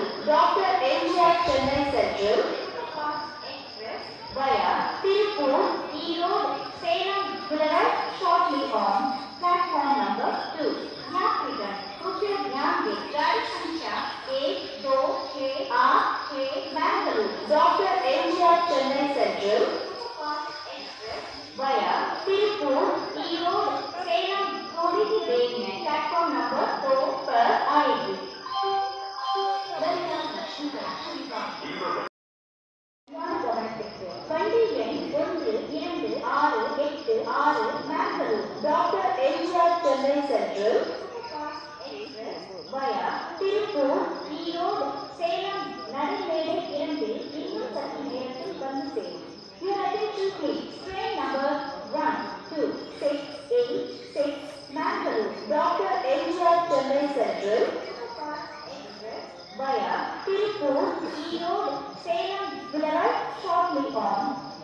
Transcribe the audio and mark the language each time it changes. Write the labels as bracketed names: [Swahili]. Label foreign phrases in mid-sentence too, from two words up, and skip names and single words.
[English] Dr. MGR Chennai Central Superfast Express via Tirupur, Erode, Salem will arrive shortly on platform number 2. [Hindi] यात्रीगण कृपया ध्यान दें गाड़ी संख्या 1, 2, 6, 8, 6 बेंगलुरु डॉक्टर MGR Chennai Central Superfast Express via Tirupur, Erode, Salem थोड़ी ही देर में प्लेटफॉर्म नंबर 2 पर आएगी। [Tamil] வண்டி எண் 1, 2, 6, 8, 6 பெங்களூரு டாக்டர் MGR Chennai Central via திருப்பூர், ஈரோடு, சேலம் நடுமேடை 2 இன்னும் சற்று நேரத்தில் வந்து சேரும். [English] Your attention please. Train number 1, 2, 6, 8, 6 Bangalore Dr. MGR Chennai Central via Tirupur, Erode, Salem will arrive shortly on